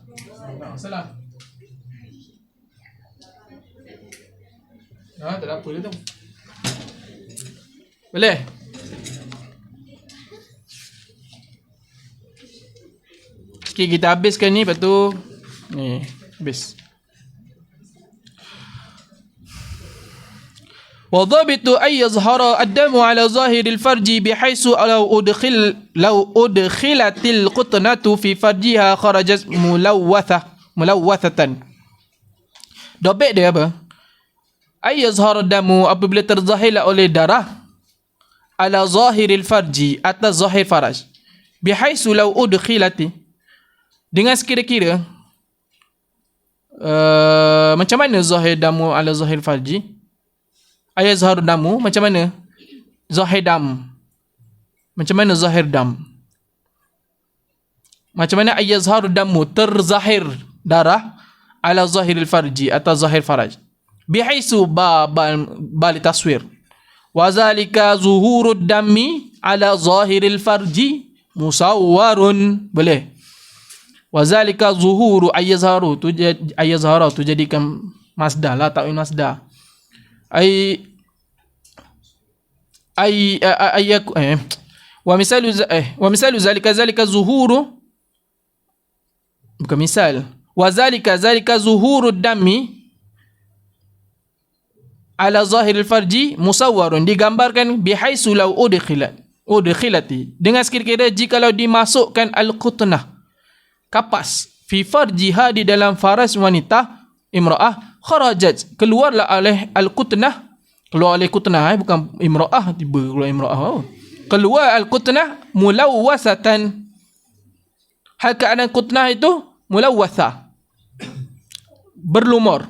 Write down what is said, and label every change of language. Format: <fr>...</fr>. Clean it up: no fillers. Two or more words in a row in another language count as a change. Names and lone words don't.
<ms>Tak masalah. Tak ada apa dia tu. Boleh? Okay, kita habiskan ni, lepas tu ni, habis.</ms> <ar>وضابط أن يظهر الدم على ظاهر الفرج بحيث لو أدخلت القطنة في فرجها خرجت ملوثة.</ar> <ms>Dobit dia apa?</ms> <ar>أن يظهر الدم,</ar> <ms>apabila terzahirlah oleh darah</ms> <ar>على ظاهر الفرج,</ar> <ms>atas zahir faraj,</ms> <ar>بحيث لو أدخلت,</ar> <ms>dengan sekira-kira macam mana</ms> <ar>ظاهر الدم على ظاهر الفرج? أن يظهر الدم,</ar> <ms>macam mana zahir dam, macam mana</ms> <ar>zahir dam, macam mana أن يظهر الدم,</ar> <ms>terzahir darah</ms> <ar>على ظاهر الفرج,</ar> <ms>atas zahir faraj,</ms> <ar>بحيث بالي تصوير، وذلك ظهور الدم على ظاهر الفرج مصور.</ar> <ms>Boleh?</ms> <ar>وذلك ظهور</ar> <ms>ayazharu tu, ayazhara tu jadikan masdar lah,</ms> <ar>تأويل مصدر. ومثال ذلك ظهور,</ar> <ms>bukan misal.</ms> <ar>وذلك ظهور الدم على ظاهر الفرج مصور,</ar> <ms>digambarkan</ms> <ar>بحيث لو أدخلت,</ar> <ms>dengan sekira-kira jikalau dimasukkan al-qutnah, kapas,</ms> <ar>في فرجها,</ar> <ms>di dalam faras wanita, imra'ah, kharajat, keluarlah oleh al-qutnah, keluar oleh qutnah, bukan imra'ah, tiba keluar imra'ah, keluar</ms> <ar>القطنة ملوثة,</ar> <ms>hal keadaan qutnah itu mulawwasa, berlumur.</ms>